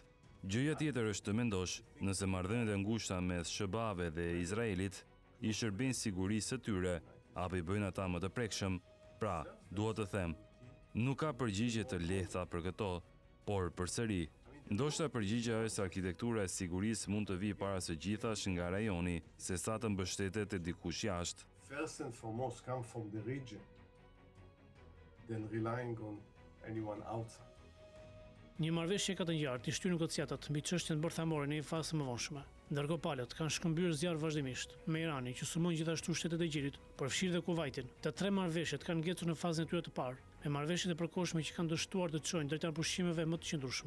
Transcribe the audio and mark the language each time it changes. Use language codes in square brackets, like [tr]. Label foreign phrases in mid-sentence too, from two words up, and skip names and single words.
[sq] Gjëja tjetër është të mendosh, nëse marrëdhëniet e ngushta mes SBA-ve dhe Izraelit i shërbejnë sigurisë së tyre, apo i bëjnë ata më të prekshëm. Pra, dua të them, nuk ka përgjigje të lehta për këto, por përsëri, ndoshta përgjigjja është se arkitektura e sigurisë mund të vijë para së gjithash nga rajoni, sesa të mbështetet te dikush jashtë. [en] First and foremost come from the region than relying on anyone outside. [sq] Një marrëveshje ka të ngjartë i shtyr negociatat mbi çështjen bërthamore në një fazë më vonshme. Ndërkohë palët kanë shkëmbyer zjarr vazhdimisht, me Iranin që sulmon gjithashtu Shtetet e Gjirit, përfshirë dhe Kuvajtin. Të 3 marrëveshjet kanë ngecur në fazën e tyre të parë, me marrëveshjet e përkohshme që kanë dështuar të çojnë drejt arpushimeve më të qëndrueshme.